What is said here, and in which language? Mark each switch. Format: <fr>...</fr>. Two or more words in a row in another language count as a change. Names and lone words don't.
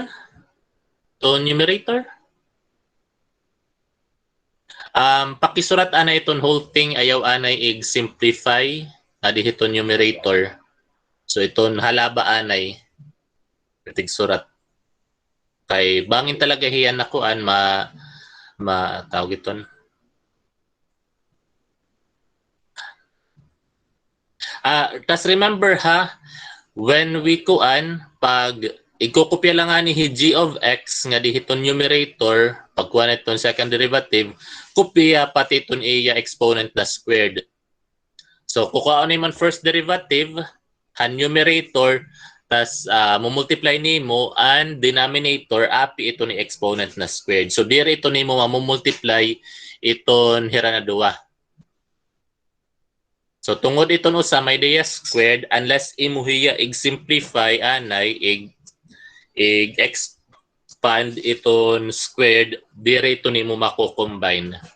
<en>To numerator?</en> <war>Pakisurat ana iton</war> <en>whole thing</en> <war>ayaw anay ig-simplify adi hiton numerator. So iton halaba anay surat. Kay bangin talaga hiyan na kuan tawag iton. Tas remember ha,</war> <en>when we</en> <war>kuan pag ikokopya lang ani</war> <en>g of x</en> <war>nga dihiton numerator pagkuha niton</war> <en>second derivative</en> <war>kopya pati iton iya exponent na squared. So kukuha ni man</war> <en>first derivative</en> <war>han numerator tas mumultiply nimo ang denominator api ito ni exponent na squared. So dire ito nimo mamumultiply iton hira na duwa. So tungod iton usa may diya squared unless imuhiya ig-simplify anay expand iton squared dire ito nimo mako-combine.</war>